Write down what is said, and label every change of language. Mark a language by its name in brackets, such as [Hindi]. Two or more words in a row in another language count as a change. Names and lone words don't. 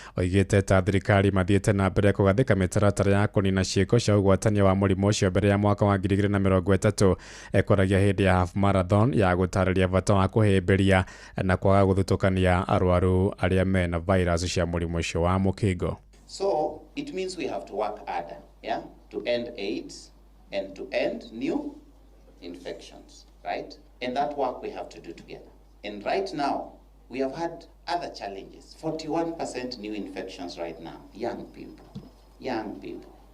[Kikuyu] Oigĩte ta thirikari mathiĩte na mbere kũgathĩka mĩtaratara ya kũnina ciĩko cia ũgwatania wa mũrimũ ũcio mbere ya mwaka wa ngiri igĩrĩ na mĩrongo ĩtatũ. Ekwaragia hĩndĩ ya [English] half marathon [Kikuyu] ya gũtarĩria bata wa kũhĩmbĩria na kwaga gũthutũkania arwaru arĩa mena virus cia mũrimũ ũcio wa mũkingo. [English] So, it means we have to work harder, yeah, to end aids and to end new infections, right? And that work we have to do together. And right now, we have had other challenges. Forty-one percent new infections right now, young people, young people.